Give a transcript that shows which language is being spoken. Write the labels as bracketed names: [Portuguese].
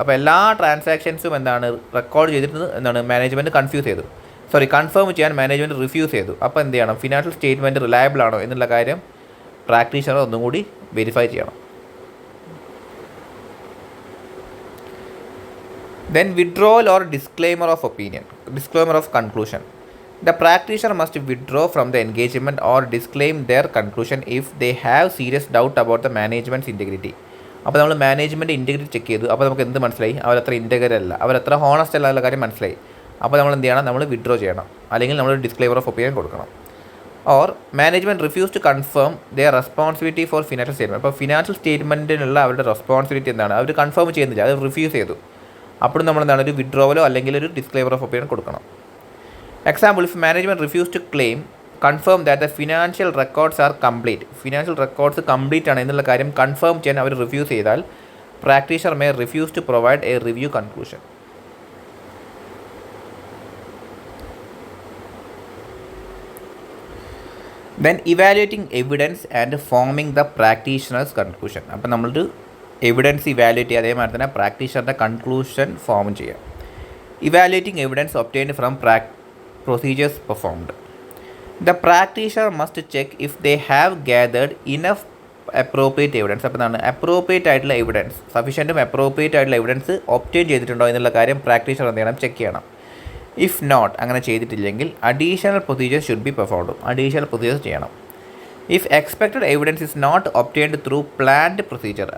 [Malayalam] അപ്പോൾ എല്ലാ ട്രാൻസാക്ഷൻസും എന്താണ് റെക്കോർഡ് ചെയ്തിട്ട് എന്താണ് മാനേജ്മെൻറ്റ് കൺഫേം ചെയ്യാൻ മാനേജ്മെൻറ്റ് റിഫ്യൂസ് ചെയ്തു. അപ്പോൾ എന്ത് ചെയ്യണം? ഫിനാൻഷ്യൽ സ്റ്റേറ്റ്മെൻറ്റ് റിലയബിൾ ആണോ എന്നുള്ള കാര്യം പ്രാക്ടീഷണർ ഒന്നും കൂടി വെരിഫൈ ചെയ്യണം. [English] Then withdrawal or disclaimer of conclusion. The practitioner must withdraw from the engagement or disclaim their conclusion if they have serious doubt about the management's integrity. [Malayalam] അപ്പോൾ നമ്മൾ management integrity check ചെയ്തു. അപ്പോൾ നമുക്ക് എന്ത് മനസ്സിലായി? അവരത്ര ഇൻറ്റഗ്രൽ അല്ല, അവരത്ര honest അല്ല എന്നുള്ള കാര്യം മനസ്സിലായി. അപ്പോൾ നമ്മൾ എന്ത് ചെയ്യണം? നമ്മൾ വിഡ്രോ ചെയ്യണം, അല്ലെങ്കിൽ നമ്മൾ ഡിസ്ക്ലെയിമർ ഓഫ് ഒപ്പീനിയൻ കൊടുക്കണം. [English] Or management refuse to confirm their responsibility for financial statement. [Malayalam] അപ്പോൾ ഫിനാൻഷ്യൽ സ്റ്റേറ്റ്മെൻറ്റിനുള്ള അവരുടെ റെസ്പോൺസിബിലിറ്റി എന്താണ്? അവർ കൺഫേം ചെയ്യുന്നില്ല, അത് റിഫ്യൂസ് ചെയ്തു. അപ്പോഴും നമ്മൾ എന്താണ്? ഒരു വിഡ്രോവലോ അല്ലെങ്കിൽ ഒരു ഡിസ്ക്ലെയിമർ ഓഫ് ഒപ്പീനിയൻ കൊടുക്കണം. [English] Example, if management refuse to confirm that the financial records are complete. [Malayalam] Financial records complete ആണ് എന്നുള്ള കാര്യം കൺഫേം ചെയ്യാൻ അവർ റിഫ്യൂസ് ചെയ്താൽ practitioner [English] may refuse to provide a review conclusion. Then evaluating evidence and forming the practitioner's conclusion. [Malayalam] അപ്പോൾ നമ്മളൊരു evidence evaluate ചെയ്യുക, അതേമാതിരി തന്നെ പ്രാക്ടീഷണറുടെ കൺക്ലൂഷൻ ഫോം ചെയ്യുക. [English] Evaluating evidence obtained from procedures performed. The practitioner must check if they have gathered enough appropriate evidence. [Malayalam] അപ്പോൾ എന്താണ്? Appropriate ആയിട്ടുള്ള evidence, സഫീഷ്യൻറ്റും appropriate ആയിട്ടുള്ള എവിഡൻസ് ഒബ്റ്റെയിൻ ചെയ്തിട്ടുണ്ടോ എന്നുള്ള കാര്യം പ്രാക്ടീഷണർ എന്ത് ചെയ്യണം? ചെക്ക് ചെയ്യണം. [English] if not, [Malayalam] അങ്ങനെ ചെയ്തിട്ടില്ലെങ്കിൽ [English] Additional procedures should be performed. [Malayalam] Additional procedures ചെയ്യണം. [English] If expected evidence is not obtained through planned procedure.